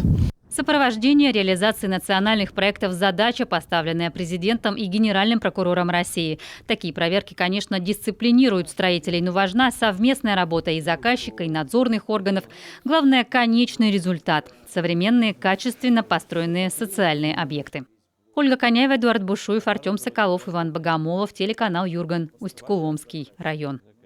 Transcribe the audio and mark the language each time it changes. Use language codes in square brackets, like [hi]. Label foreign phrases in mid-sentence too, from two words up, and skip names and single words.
[ru] Сопровождение реализации национальных проектов – задача, поставленная президентом и генеральным прокурором России. Такие проверки, конечно, дисциплинируют строителей, но важна совместная работа и заказчика, и надзорных органов. Главное – конечный результат – современные, качественно построенные социальные объекты. Ольга Коняева, Эдуард Бушуев, Артем Соколов, Иван Богомолов, телеканал Юрган, Усть-Куломский район.